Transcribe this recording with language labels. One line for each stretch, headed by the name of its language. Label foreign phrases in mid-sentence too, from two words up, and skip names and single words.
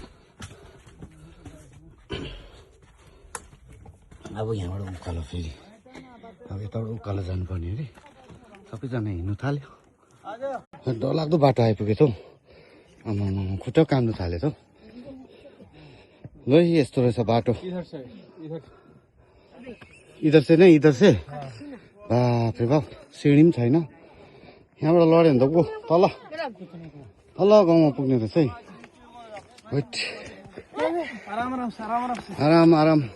Nepali: अब यहाँबाट उकालो फेरि अब यताबाट उकालो जानुपर्ने अरे सबैजना हिँड्नु थाल्यो डरलाग्दो बाटो आइपुग्यो त हौ आमा खुट्टा काम्नु थाल्यो त ल यस्तो रहेछ बाटो
Hindi: इधर से बाप रे बाप
Nepali: सिँढी पनि छैन यहाँबाट लड्यो भने त को तल गाउँमा पुग्ने रहेछ है आराम